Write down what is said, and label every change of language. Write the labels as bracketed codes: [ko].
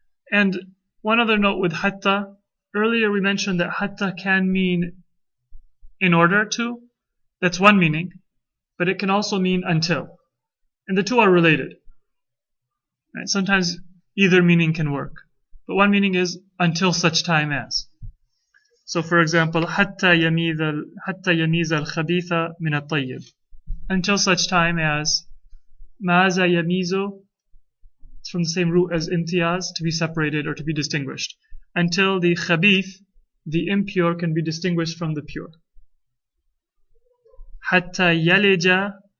[en] And one other note with hatta. Earlier we mentioned that hatta can mean in order to. That's one meaning. But it can also mean until. And the two are related. Right? Sometimes either meaning can work. But one meaning is until such time as. So for example, [ar] حَتَّى يَمِيزَ الْخَبِيثَ مِنَ الطَّيِّبِ. [en] Until such time as [ar] مَاذَا يَمِيزُ. [en] It's from the same root as imtiyaz, to be separated or to be distinguished. Until the khabith, the impure, can be distinguished from the pure. [ar] حَتَّى يَلِجَ.